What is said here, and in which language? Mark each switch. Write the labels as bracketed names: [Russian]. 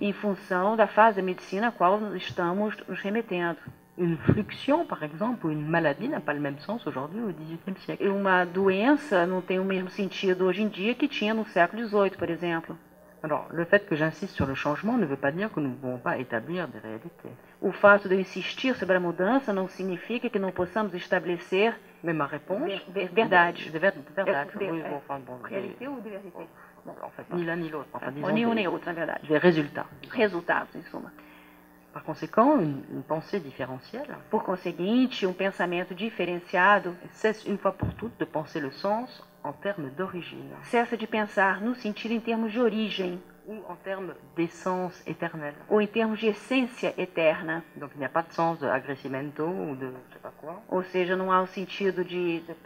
[Portuguese] em função da fase da medicina a qual estamos nos remetendo. [French] Une fluxion, par exemple, ou une maladie n'a pas le même sens aujourd'hui au XVIIIe siècle. [Portuguese] E uma doença não tem o mesmo sentido hoje em dia que tinha no século XVIII, por exemplo. [French] Alors, le fait que j'insiste sur le changement ne veut pas dire que nous ne pouvons pas établir des réalités. [Portuguese] O fato de eu insistir sobre a mudança não significa que não possamos estabelecer [French] Mais ma réponse... [Portuguese] verdade. Verdade. [French] Oui, bon, enfin, bon, Réalité ou vérité? en fait, ni l'un ni l'autre. Enfin, disons [Portuguese] Ou nenhum [French] des, [Portuguese] nem outro, na verdade. [French] des résultats. [Portuguese] Resultados, em suma. [French] Par conséquent, une pensée différentielle [Portuguese] Por conseguinte, pensamento diferenciado [French] cesse une fois pour toutes de penser le sens en termes d'origine [Portuguese] cessa de pensar no sentido em termos de origem [French] ou en termes d'essence éternelle. [Portuguese] ou em termos de essência eterna. [French] Donc il n'y a pas de sens de agressimento ou de je sais pas quoi, [Portuguese] Ou seja, não há o sentido de